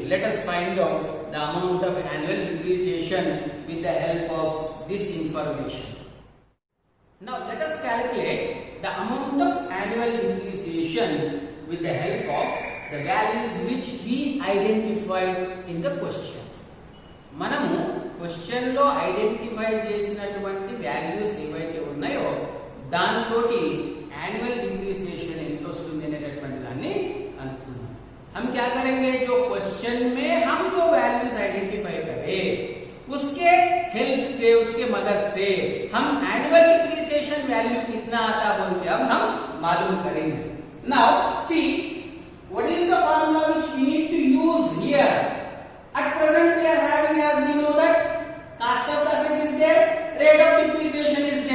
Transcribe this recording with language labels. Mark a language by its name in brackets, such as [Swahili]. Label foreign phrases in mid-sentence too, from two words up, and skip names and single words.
[English] Let us find out the amount of annual depreciation with the help of this information. Now let us calculate the amount of annual depreciation with the help of the values which we identified in the question. [Telugu] మనము క్వశ్చన్ లో ఐడెంటిఫై చేసినటువంటి వాల్యూస్ ఏవైతే ఉన్నాయో దాంతోటి [English] annual depreciation [Telugu] ఎంత వస్తుంది అనేటటువంటి దాన్ని అనుకున్నాం. [Hindi] हम क्या करेंगे? जो क्वेश्चन में हम जो [English] values identify [Hindi] करें उसके हेल्प से, उसके मदद से हम [English] annual depreciation value [Hindi] कितना आता बोल के अब हम मालूम करेंगे. [English] Now see what is the formula which we need to use here. At present we are having, as we know, that cost of the asset is there, rate of depreciation is